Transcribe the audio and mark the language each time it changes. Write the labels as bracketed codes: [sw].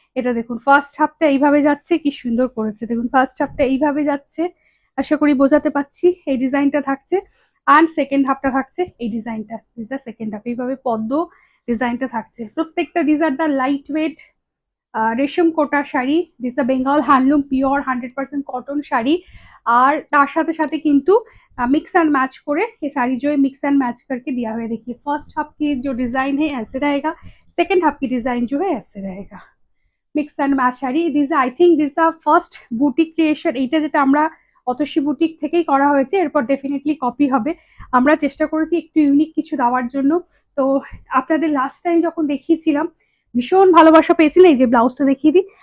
[bn] এটা দেখুন ফার্স্ট হাফটা এইভাবে যাচ্ছে, কি সুন্দর করেছে দেখুন, ফার্স্ট হাফটা এইভাবে যাচ্ছে, আশা করি বোঝাতে পারছি। এই ডিজাইনটা থাকছে, অ্যান্ড সেকেন্ড হাফটা থাকছে এই ডিজাইনটা, [en] this the second half, [bn] এইভাবে পদ্ম ডিজাইনটা থাকছে। প্রত্যেকটা [en] this are the light weight রেশম কোটা [bn] sari, [en] this the Bengal handloom pure [bn] 100% cotton sari. আর তার সাথে সাথে কিন্তু [hi] मिक्स एंड मैच करे ये साड़ी जो है मिक्स एंड मैच करके दिया हुआ है। देखिए फर्स्ट हाफ की जो डिजाइन है ऐसे रहेगा, सेकंड हाफ की डिजाइन जो है ऐसे रहेगा। [bn] Mix and match sari. [en] This I think this a first boutique creation. [bn] এইটা যেটা আমরা অতসী বুটিক থেকেই করা হয়েছে, এরপর ডেফিনেটলি কপি হবে। আমরা চেষ্টা করেছি একটু ইউনিক কিছু দেওয়ার জন্য। তো আপনাদের লাস্ট টাইম যখন দেখিয়েছিলাম ভীষণ ভালোবাসা পেয়েছিলেন, এই যে ব্লাউজটা দেখিয়ে দিই।